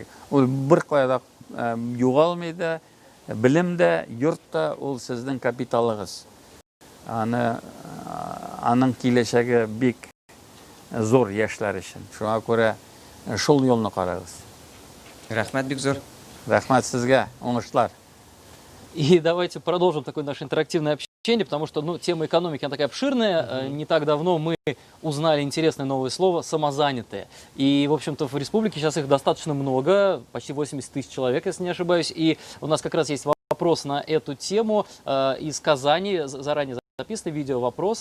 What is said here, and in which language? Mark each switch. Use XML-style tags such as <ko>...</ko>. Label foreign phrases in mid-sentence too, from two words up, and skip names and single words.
<tt>Ул бер кайда югалмый да, белем дә, йорт та ул сезнең капиталыгыз. Аның киләчәге бик зур яшьләр өчен. Шуңа күрә шул юлны карагыз. Рәхмәт бик зур. Рәхмәт сезгә, уңышлар.</tt> <ru>И давайте продолжим такое наше интерактивное общение, потому что тема экономики, она такая обширная. Не так давно мы узнали интересное новое слово «самозанятые». И, в общем-то, в республике сейчас их достаточно много, почти 80 тысяч человек, если не ошибаюсь. И у нас как раз есть вопрос на эту тему из Казани, заранее записанный видео-вопрос.</ru>